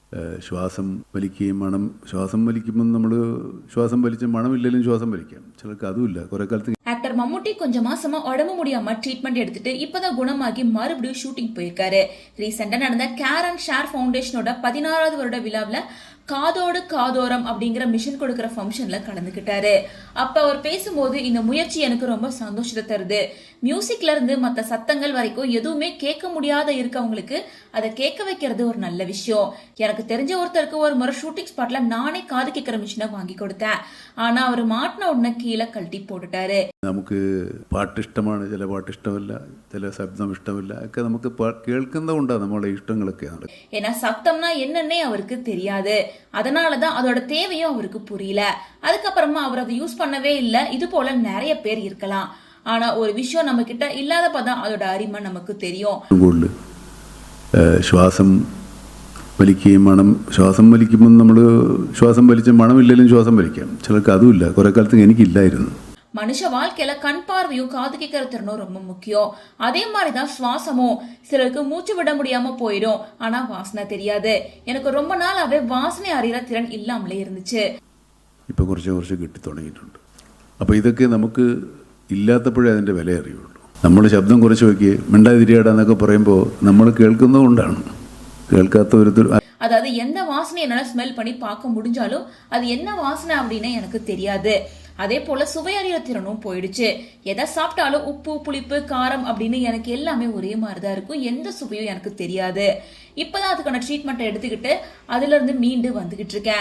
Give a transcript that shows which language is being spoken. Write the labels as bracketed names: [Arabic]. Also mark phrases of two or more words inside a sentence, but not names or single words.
[Malayalam] ശ്വാസം വലിക്കുകയും ശ്വാസം വലിക്കുമ്പോൾ നമ്മൾ ശ്വാസം വലിച്ച് മണമില്ലെങ്കിലും ശ്വാസം വലിക്കാം. ചിലർക്ക് അതുമില്ല. കുറെ കാലത്ത് [Tamil] ஆக்டர் மம்முட்டி கொஞ்சம் மாசமா உடம்பு முடியாம ட்ரீட்மெண்ட் எடுத்துட்டு இப்பதான் குணமாகி மறுபடியும் ஷூட்டிங் போயிருக்காரு. ரீசெண்டா நடந்த கேர் அண்ட் ஷேர் ஃபவுண்டேஷனோட 16வது வருட விழாவில் காதோடு காதோரம் அப்படிங்கிற மிஷன் கொடுக்கிற ஃபங்க்ஷன்ல கலந்துக்கிட்டாரு. அப்ப அவர் பேசும்போது இந்த முயற்சி எனக்கு ரொம்ப சந்தோஷத்தை தருது. மியூசிக்ல இருந்து மற்ற சத்தங்கள் வரைக்கும் எதுவுமே கேட்க முடியாத இருக்கவங்களுக்கு அதை கேட்க வைக்கிறது ஒரு நல்ல விஷயம். எனக்கு தெரிஞ்ச ஒருத்தருக்கு ஒரு முறை [English] shooting spot [Tamil] நானே காது கேட்கிற மிஷினை வாங்கி கொடுத்தேன். ஆனா அவர் மாட்டின உடனே கீழே கழட்டி போட்டுட்டாரு. [Malayalam] നമുക്ക് പാട്ട് ഇഷ്ടമാണ്, ചില പാട്ട് ഇഷ്ടമല്ല, ചില ശബ്ദം ഇഷ്ടമില്ല, ഒക്കെ നമുക്ക് കേൾക്കുന്നതുകൊണ്ടാണ് നമ്മളെ ഇഷ്ടങ്ങളൊക്കെ. [Tamil] ஏன்னா சத்தம்னா என்னன்னே அவருக்கு தெரியாது. அதனாலதான் அதோட தேவையும் அவருக்கு புரியல. அதுக்கப்புறமா அவர் அதை யூஸ் பண்ணவே இல்லை. இது போல நிறைய பேர் இருக்கலாம். ஆனா ஒரு விஷயம் நம்ம கிட்ட இல்லாதப்பதான் அதோட அருமை நமக்கு தெரியும். [Malayalam] ശ്വാസം വലിക്കുകയും ശ്വാസം വലിക്കുമ്പോൾ നമ്മൾ ശ്വാസം വലിച്ച് മണമില്ലെങ്കിലും ശ്വാസം വലിക്കാം. ചിലർക്ക് അതുമില്ല. കുറെ കാലത്ത് എനിക്കില്ലായിരുന്നു. [Tamil] மனுஷ வாழ்க்கையில கண் பார்வையும் காது கேட்கிற திறனும் ரொம்ப முக்கியம். அதே மாதிரிதான் சுவாசமும். சிலருக்கு மூச்சு விட முடியாம போயிடும், ஆனா வாசனை தெரியாது. எனக்கு ரொம்ப நாளாவே வாசனை அறிகிற திறன் இல்லாமலே இருந்துச்சு. [Malayalam] ഇപ്പൊ കുറച്ച് കിട്ടി തുടങ്ങിയിട്ടുണ്ട്. അപ്പൊ ഇതൊക്കെ നമുക്ക് ഇല്ലാത്തപ്പോഴേ അതിന്റെ വില അറിയുള്ളൂ. നമ്മൾ ശബ്ദം കുറച്ച് നോക്കി മിണ്ടാതിരിയാടാന്നൊക്കെ പറയുമ്പോൾ നമ്മൾ കേൾക്കുന്നതുകൊണ്ടാണ്. കേൾക്കാത്ത ഒരു [Tamil] அதாவது எந்த வாசனை என்னால ஸ்மெல் பண்ணி பார்க்க முடிஞ்சாலும் அது என்ன வாசனை அப்படின்னு எனக்கு தெரியாது. அதே போல சுவையறிகிற திறனும் போயிடுச்சு. எதை சாப்பிட்டாலும் உப்பு, புளிப்பு, காரம் அப்படின்னு எனக்கு எல்லாமே ஒரே மாதிரிதான் இருக்கும். எந்த சுவையும் எனக்கு தெரியாது. இப்பதான் அதுக்கான ட்ரீட்மெண்ட் எடுத்துக்கிட்டு அதுல இருந்து மீண்டு வந்துகிட்டு இருக்கேன்.